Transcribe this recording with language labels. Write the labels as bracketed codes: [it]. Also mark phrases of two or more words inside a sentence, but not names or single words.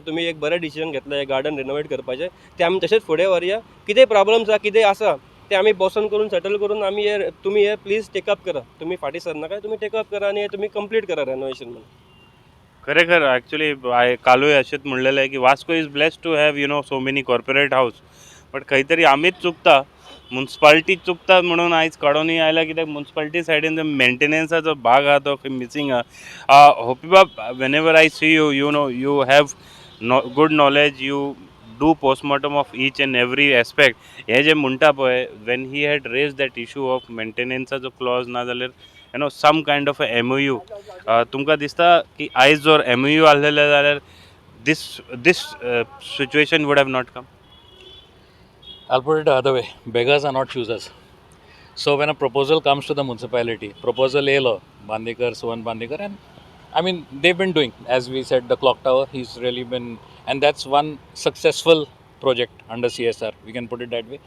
[kok] तुमी एक बरें डिसिजन घेतलें हें गार्डन रिनोवेट करपाचें, ते आमी तशेंच फुडें व्हरया. कितें प्रॉब्लम्स आहा कितें आसा ते आमी बसून करून सेटल करून आमी तुमी हे [en] please take up [kok] करा. तुमी फाटीं सरनाका, तुमी टेकअप करा आनी तुमी कंप्लीट करा रेनोवेशन. खरेखर ॲक्च्युली कालूय अशेंच म्हणलेलें आहे की [en] Vasco is blessed to have so many corporate house, but [kok] खंय तरी आमीच चुकता, म्युनिसिपालिटी चुकता म्हणून आयज काडूनय आयला. कित्याक म्युनिसिपालिटी सायडीन मेंटेनन्साचो भाग आहा तो मिसींग आहा. [en] Hopiba when ever I see you you have good knowledge, you do postmortem of each and every aspect. [kok] हे जे म्हणटा पळय, [en] when he had raise that issue of मेंटेनन्साचो क्लॉज [kok] ना जाल्यार [en] some kind of MOU. [kok] तुमकां दिसता की आयज जर MOU आसलेले जाल्यार [en] this situation would have not come? I'll put it the other way. Beggars are not choosers. So when a proposal comes to the municipality, proposal A law, Bandekar, Suvan Bandekar, and I mean, they've been doing, as we said, the clock tower, he's really been, and that's one successful project under CSR, we can put it that way.